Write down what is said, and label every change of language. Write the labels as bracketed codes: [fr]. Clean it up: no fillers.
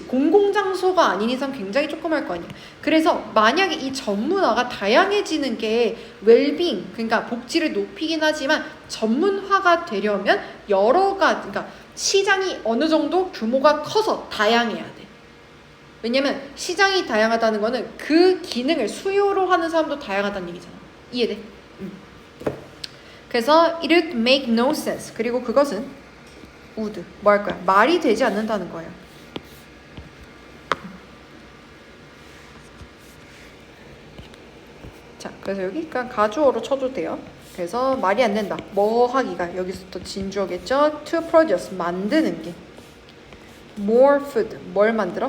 [ko] 공공장소가 아닌 이상 굉장히 조그말 거 아니야. 그래서 만약에 이 전문화가 다양해지는 게 웰빙, 그러니까 복지를 높이긴 하지만 전문화가 되려면 그러니까 시장이 어느 정도 규모가 커서 다양해야 돼. 왜냐면 시장이 다양하다는 거는 그 기능을 수요로 하는 사람도 다양하다는 얘기잖아. 이해돼? 그래서 [en] it would make no sense. [ko] 그리고 그것은 would 뭐 할 거야? 말이 되지 않는다는 거예요. 자, 그래서 여기 그냥 가주어로 쳐도 돼요. 그래서 말이 안 된다. 뭐 하기가 여기서 또 진주어겠죠? [en] to produce [ko] 만드는 게 [en] more food [ko] 뭘 만들어?